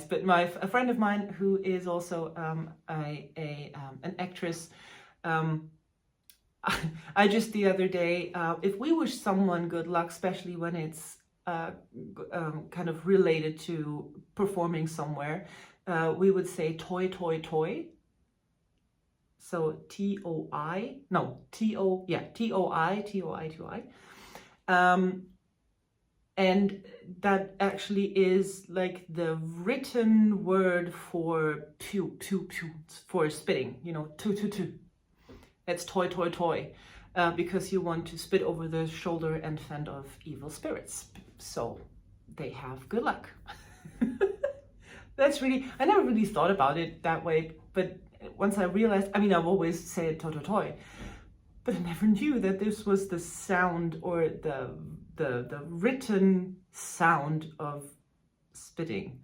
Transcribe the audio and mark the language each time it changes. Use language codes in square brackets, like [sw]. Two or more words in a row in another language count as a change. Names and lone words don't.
[en] But a friend of mine who is also an actress, I just the other day, if we wish someone good luck, especially when it's kind of related to performing somewhere, we would say [de] toi, toi, toi. [en] So T-O-I, no, T-O, yeah, T-O-I, T-O-I, T-O-I. And that actually is like the written word for pew, pew, pew, for spitting, you know, tu, tu, tu. [de] It's toi, toi, toi, [en] because you want to spit over the shoulder and fend off evil spirits. So they have good luck. That's really, I never really thought about it that way, but once I realized, I mean, I've always said [de] toi, toi, toi, [en] but I never knew that this was the sound or the written sound of spitting.